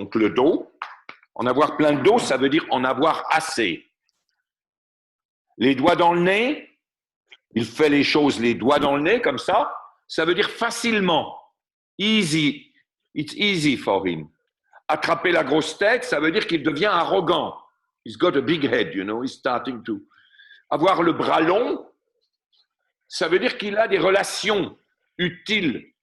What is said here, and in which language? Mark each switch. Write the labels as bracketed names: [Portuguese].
[French] Donc, le dos, en avoir plein de dos, ça veut dire en avoir assez. Les doigts dans le nez, il fait les choses les doigts dans le nez, comme ça veut dire facilement. [English] Easy. It's easy for him. [French] Attraper la grosse tête, ça veut dire qu'il devient arrogant. [English] He's got a big head, you know, he's starting to. [French] Avoir le bras long, ça veut dire qu'il a des relations utiles.